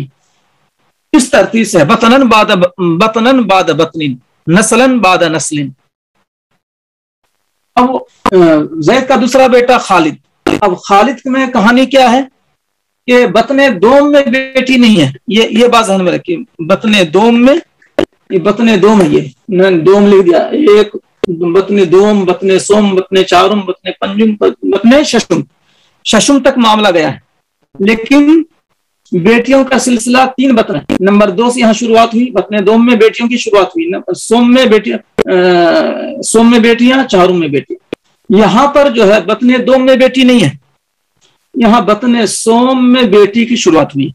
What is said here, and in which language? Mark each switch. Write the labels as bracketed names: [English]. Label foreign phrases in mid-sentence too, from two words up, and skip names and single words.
[Urdu] اس ترتیب سے [Arabic] بطنن بعد بطنن، نسلن بعد نسلن. [Urdu] اب زید کا دوسرا بیٹا خالد. اب خالد میں کہانی کیا ہے کہ بطن دوم میں بیٹی نہیں ہے. یہ بات ذہن میں رکھیے، بطن دوم میں، یہ بطن دوم ہے، یہ دوم لکھ دیا. ایک بطن دوم، بطن سوم، بطن چارم، بطن پنجم، بطن ششم. ششم تک معاملہ گیا ہے، لیکن بیٹیوں کا سلسلہ 3 بطن ہے. نمبر 2 سے یہاں شروعات ہوئی، بطن دوم میں بیٹیوں کی شروعات ہوئی، سوم میں بیٹیاں، چارم میں بیٹیاں. یہاں پر جو ہے بطن دوم میں بیٹی نہیں ہے، یہاں بطن سوم میں بیٹی کی شروعات ہوئی.